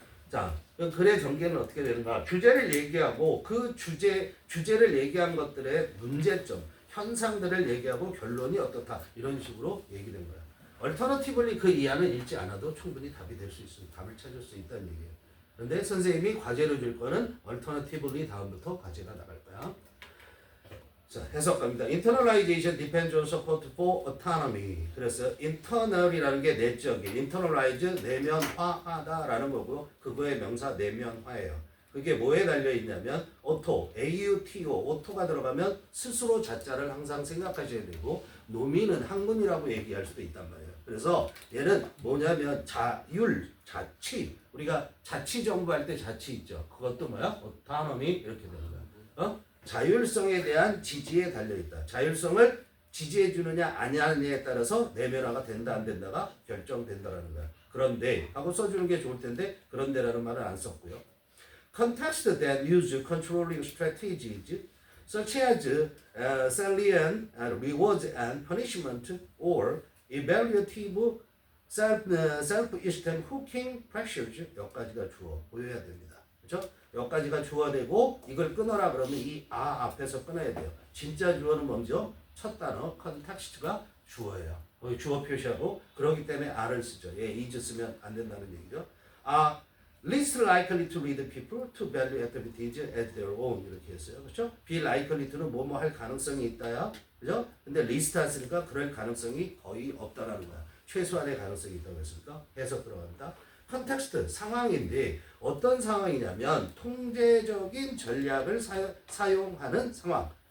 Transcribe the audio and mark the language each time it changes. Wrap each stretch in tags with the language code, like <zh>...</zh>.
<ko>자, 글의 전개는 어떻게 되는가? 주제를 얘기하고 그 주제를 얘기한 것들의 문제점, 현상들을 얘기하고 결론이 어떻다 이런 식으로 얘기된 거야. 얼터너티블리 그 이하는 읽지 않아도 충분히 답이 될 수 있습니다. 답을 찾을 수 있다는 얘기예요. 그런데 선생님이 과제로 줄 거는 얼터너티블리 다음부터 과제가 나갈 거야. 자, 해석합니다.</ko> <en>Internalization depends on support for autonomy.</en> <ko>그래서 internal이라는 게 내적인, internalize 내면화하다라는 거고요. 그거의 명사 내면화예요. 그게 뭐에 달려 있냐면 auto, auto, auto가 들어가면 스스로 자자를 항상 생각하셔야 되고 노미는 학문이라고 얘기할 수도 있단 말이에요. 그래서 얘는 뭐냐면 자율, 자치. 우리가 자치 정부할 때 자치 있죠. 그것도 뭐야? autonomy 이렇게 되는 거야. 자율성에 대한 지지에 달려있다. 자율성을 지지해 주느냐 아니냐에 따라서 내면화가 된다 안 된다가 결정된다라는 거야. 그런데 하고 써주는 게 좋을 텐데 그런데라는 말은 안 썼고요.</ko> <en>Context that use controlling strategies such as salient rewards and punishment or evaluative self-esteem hooking pressures</en> <ko>여기까지가 주어 보여야 됩니다. 그렇죠? 여기까지가 주어되고 이걸 끊어라 그러면 이 앞에서 끊어야 돼요. 진짜 주어는 먼저 첫 단어 컨텍스트가 주어예요. 거기 주어 표시하고 그러기 때문에 R을 쓰죠. is 쓰면 안 된다는 얘기죠.</ko> <en>least likely to lead people to value activities as their own</en> <ko>이렇게 했어요. 그렇죠?</ko> <en>be likely to</en> <ko>는 뭐뭐 할 가능성이 있다야. 그죠? 근데 least 했으니까 그럴 가능성이 거의 없다라는 거야. 최소한의 가능성이 있다고 했으니까 해석 들어갑니다. 컨텍스트 상황인데 어떤 상황이냐면 통제적인 전략을 사용하는 상황.</ko>